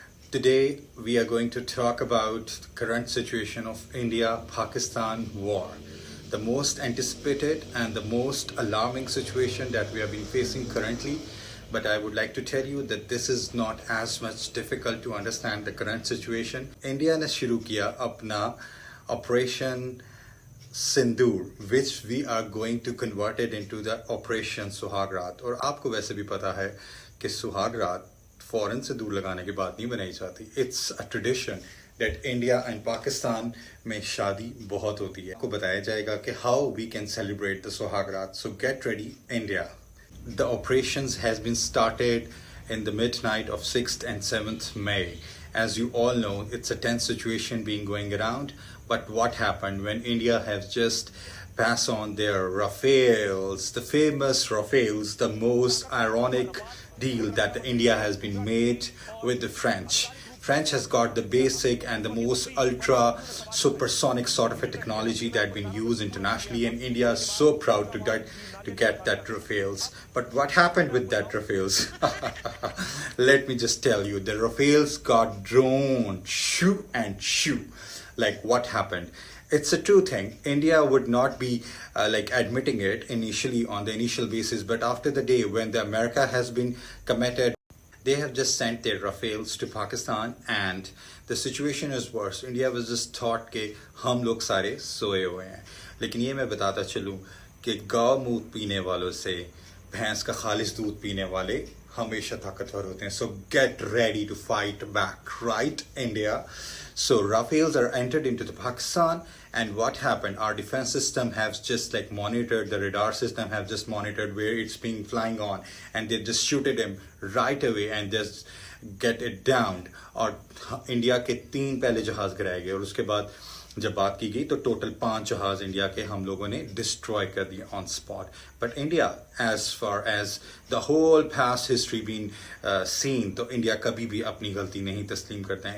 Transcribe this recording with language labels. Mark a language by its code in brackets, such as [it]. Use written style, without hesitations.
[en] Today we are going to talk about the current situation of India-Pakistan war, the most anticipated and the most alarming situation that we have been facing currently. But I would like to tell you that this is not as much difficult to understand the current situation. India [ur] نے شروع کیا اپنا [en] Operation Sindoor, which we are going to convert it into the Operation Suhag Raat. [ur] اور آپ کو ویسے بھی پتا ہے کہ سہاگ رات فوراً سے دور لگانے کے بعد نہیں بنائی جاتی. [en] it's a tradition that India and Pakistan [ur] میں شادی بہت ہوتی ہے. آپ کو بتایا جائے گا کہ [en] how we can celebrate the [ur] سہاگ رات. [en] So get ready India. The operations has been started in the midnight of 6th and 7th May. As you all know, it's a tense situation being going around. But what happened when India has just passed on their Rafales, the famous Rafales, the most ironic deal that India has been made with the French. French has got the basic and the most ultra supersonic sort of a technology that been used internationally, and India is so proud to get that Rafales. But what happened with that Rafales? Let me just tell you, the Rafales got droned, shoo and shoo. Like what happened? It's a true thing. India would not be admitting it initially on the initial basis, but after the day when the America has been committed, they have just sent their Rafales to Pakistan, and the situation is worse. India was just thought [ur] کہ ہم لوگ سارے سوئے ہوئے ہیں. لیکن یہ میں بتاتا چلوں کہ گاؤ دودھ پینے والوں سے بھینس کا خالص دودھ پینے والے ہمیشہ طاقتور ہوتے ہیں. [en] So get ready to fight back, right, India? So Rafales are entered into the Pakistan, and what happened? Our defense system has just monitored, the radar system have just monitored where it's being flying on, and they just shooted him right away and just get it down. [ur] اور India کے 3 پہلے جہاز گرائے گئے، اور اس کے بعد جب بات کی گئی تو ٹوٹل 5 جہاز انڈیا کے ہم لوگوں نے ڈسٹروائے کر دیے [en] On spot. But India as far as the whole past history been seen, [ur] تو انڈیا کبھی بھی اپنی غلطی نہیں تسلیم کرتا ہے.